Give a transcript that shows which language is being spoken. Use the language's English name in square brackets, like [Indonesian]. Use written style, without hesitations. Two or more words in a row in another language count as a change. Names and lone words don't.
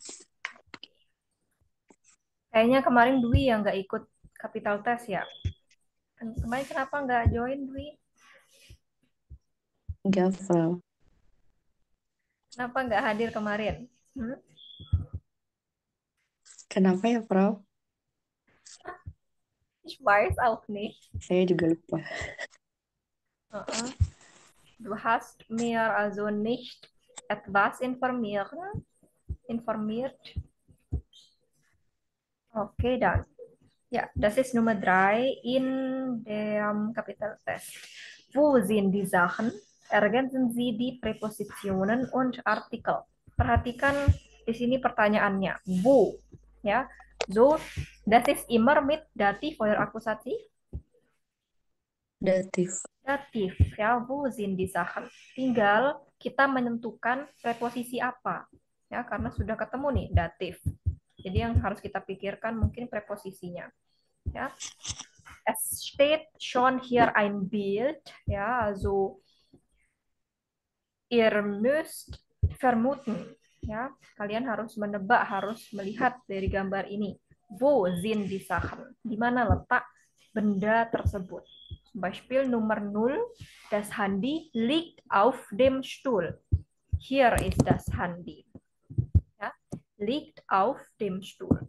[Indonesian] Kayaknya kemarin Dwi yang nggak ikut [English] capital test [Indonesian] ya. Kemarin kenapa nggak join Dwi? enggak Frau. Kenapa nggak hadir kemarin? Hmm? Kenapa ya Frau? [German] Ich weiß auch nicht. [Indonesian] Saya juga lupa. Uh-uh. [German] Du hast mir also nicht etwas informiert. Okay, dann. Ja, das ist Nummer 3 in dem Kapitaltest. Wo sind die Sachen? Ergänzen Sie die Präpositionen und Artikel. [Indonesian] Perhatikan di sini pertanyaannya. [German] Wo? Ya. So, das ist immer mit Dativ oder Akkusativ? [Indonesian] Datif. [German] Dativ. Ya, wo sind die Sachen? [Indonesian] Tinggal kita menentukan preposisi apa. Ya, karena sudah ketemu nih datif. Jadi yang harus kita pikirkan mungkin preposisinya. [German] Ja, es steht schon hier ein Bild, ja, also ihr müsst vermuten, [Indonesian] ya, kalian harus menebak, harus melihat dari gambar ini. [German] Wo sind die Sachen? [Indonesian] Di mana letak benda tersebut? [German] Beispiel Nummer 0, das Handy liegt auf dem Stuhl. Hier ist das Handy. Ja, liegt auf dem Stuhl.